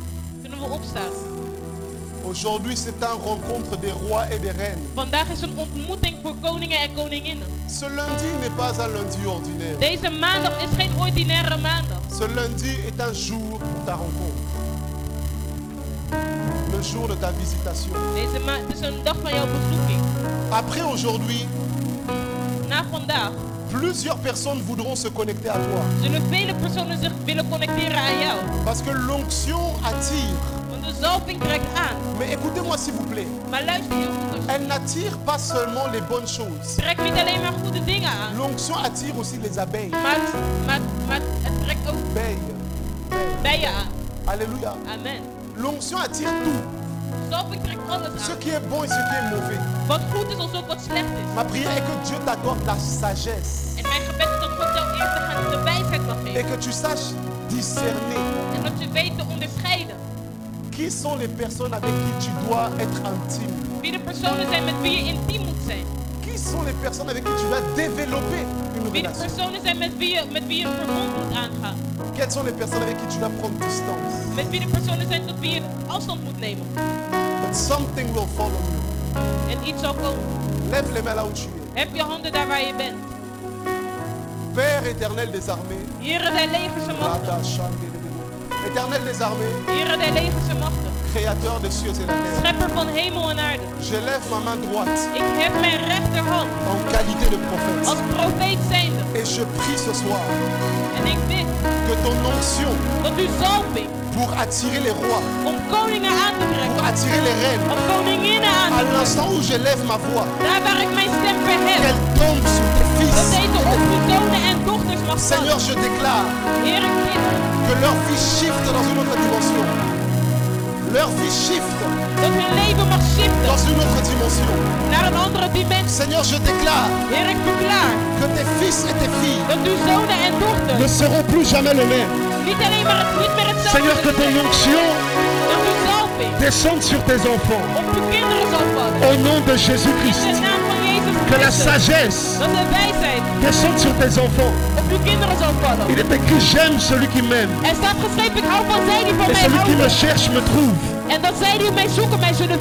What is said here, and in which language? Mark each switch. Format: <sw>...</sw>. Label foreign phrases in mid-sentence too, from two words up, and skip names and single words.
<nl>Kunnen we opstaan?</nl> <fr>Aujourd'hui, c'est une rencontre des rois et des reines.</fr> <nl>Vandaag is een ontmoeting voor koningen en koninginnen.</nl> <fr>Ce lundi n'est pas un lundi ordinaire.</fr> <nl>Deze maandag is geen ordinaire maandag.</nl> <fr>Ce lundi est un jour pour ta rencontre. Le jour de ta visitation.</fr> <nl>Het is een dag van jouw bezoeking.</nl> <fr>Après aujourd'hui,</fr> <nl>Na vandaag</nl> <fr>plusieurs personnes voudront se connecter à toi.</fr> <nl>zullen vele personen zich willen connecteren aan jou.</nl> <fr>Parce que l'onction attire.</fr> <nl>Want de zalving trekt aan.</nl> <fr>Mais écoutez-moi s'il vous plaît.</fr> <nl>Maar luister heel goed. alsjeblieft.</nl> <fr>Elle n'attire pas seulement les bonnes choses.</fr> <nl>Trekt niet alleen maar goede dingen aan.</nl> <fr>L'onction attire aussi les abeilles.</fr> <nl>Maar het trekt ook</nl> <fr>Abeilles.</fr> <nl>bijen aan. Alléluia. Amen.</nl> <fr>L'onction attire tout.</fr> <nl>Zalving trekt alles</nl> <fr>Ce</fr> <nl>aan.</nl> <fr>qui est bon et ce qui est mauvais.</fr> <nl>Wat goed is als ook wat slecht is.</nl> <fr>Ma prière est que Dieu t'accorde la sagesse.</fr> <nl>En mijn gebed is dat God jou eerst de wijsheid mag</nl> <fr>Et</fr> <nl>geven.</nl> <fr>que tu saches discerner</fr> <nl>En dat je weet te onderscheiden.</nl> <fr>qui sont les personnes avec qui tu dois être intime.</fr> <nl>Wie de personen zijn met wie je intiem moet zijn.</nl> <fr>Qui sont les personnes avec qui tu dois développer une</fr> <nl>Wie de</nl> <fr>relation.</fr> <nl>personen zijn met wie je een verbond moet aangaan.</nl> <fr>Quelles sont les personnes avec qui tu dois prendre distance.</fr> <nl>Met wie de personen zijn tot wie je afstand moet nemen.</nl> <en>But something will follow you.</en> <nl>En iets zal komen.</nl> <fr>Lève les mains là où tu es.</fr> <nl>Heb je handen daar waar je bent.</nl> <fr>Père éternel des armées.</fr> <nl>Here der legerse machten.</nl> <fr>Éternel des armées,</fr> <nl>Here der legerse machten.</nl> <fr>créateur des cieux et la terre.</fr> <nl>Schepper van hemel en aarde.</nl> <fr>Je lève ma main droite</fr> <nl>Ik heb mijn rechterhand</nl> <fr>en qualité de prophète.</fr> <nl>als profeet zijnde.</nl> <fr>Et je prie ce soir</fr> <nl>En ik bid</nl> <fr>que ton onction</fr> <nl>dat uw zalving</nl> <fr>pour attirer les rois,</fr> <nl>om koningen aan te</nl> <fr>pour</fr> <nl>trekken.</nl> <fr>attirer les reines,</fr> <nl>Om koninginnen aan te</nl> <fr>à</fr> <nl>trekken.</nl> <fr>l'instant où je lève ma voix,</fr> <nl>Daar waar ik mijn stem verhef.</nl> <fr>qu'elle tombe sur tes</fr> <nl>Dat</nl> <fr>fils.</fr> <nl>deze op uw zonen en dochters mag</nl> <fr>Seigneur,</fr> <nl>vallen.</nl> <fr>je déclare</fr> <nl>Heer, ik bid</nl> <fr>que leur vie shift dans une autre dimension. Leur vie shift</fr> <nl>dat hun leven mag shiften</nl> <fr>dans une autre dimension.</fr> <nl>naar een andere dimensie.</nl> <fr>Seigneur, je déclare</fr> <nl>Heer, ik verklaar</nl> <fr>que tes fils et tes filles</fr> <nl>dat uw zonen en</nl> <fr>ne</fr> <nl>dochters</nl> <fr>seront plus jamais le même.</fr> <nl>niet alleen maar niet meer hetzelfde</nl> <fr>Seigneur, que ton</fr> <nl>zullen</nl> <fr>onction</fr> <nl>zijn. Dat uw zalving</nl> <fr>descende sur tes enfants.</fr> <nl>op uw kinderen zal vallen.</nl> <fr>Au nom de</fr> <nl>In</nl> <fr>Jésus-Christ.</fr> <nl>de naam van Jezus Que la Christus.</nl> <fr>sagesse</fr> <nl>Dat de wijsheid</nl> <fr>descende sur tes enfants.</fr> <nl>op uw kinderen zal vallen.</nl> <fr>Il est écrit, j'aime celui qui m'aime.</fr> <nl>Er staat geschreven, ik hou van zij die van</nl> <fr>Et</fr> <nl>mij</nl> <fr>celui qui me</fr> <nl>houden.</nl> <fr>cherche me trouve.</fr> <nl>En dat zij die mij zoeken, mij zullen</nl>